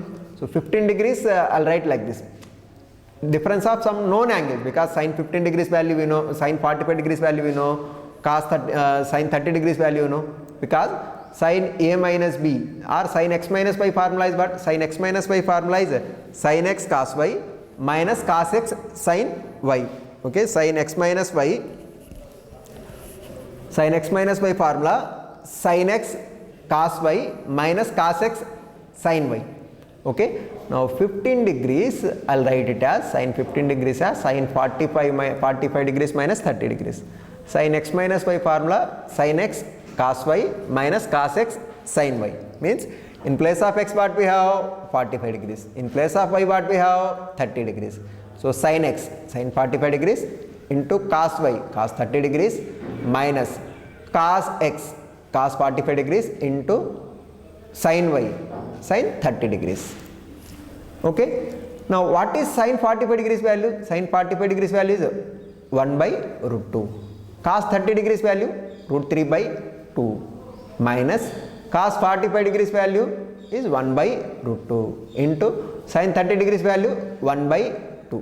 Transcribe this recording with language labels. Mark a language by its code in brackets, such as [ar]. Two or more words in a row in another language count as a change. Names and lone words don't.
[en] So 15 degrees I'll write like this. Difference of some known angles, because sine 15 degrees value we know, sine 45 degrees value we know, cos sine 30 degrees value you know, because sine a minus b or sine x minus y formula is what? Sine x minus y formula is sine x cos y minus cos x sin y. Okay, sine x minus y formula sine x cos y minus cos x sin y. Okay, now 15 degrees I'll write it as sine 15 degrees as sine 45 degrees minus 30 degrees. Sine x minus y formula sine x cos y minus cos x sin y, means in place of x what we have 45 degrees, in place of y what we have 30 degrees. So sine x sine 45 degrees into cos y cos 30 degrees minus cos x cos 45 degrees into sin y sin 30 degrees. Okay, now what is sin 45 degrees value? Sin 45 degrees value is 1 by root 2. Cos 30 degrees value root 3 by 2 minus cos 45 degrees value is 1 by root 2 into sin 30 degrees value 1 by 2.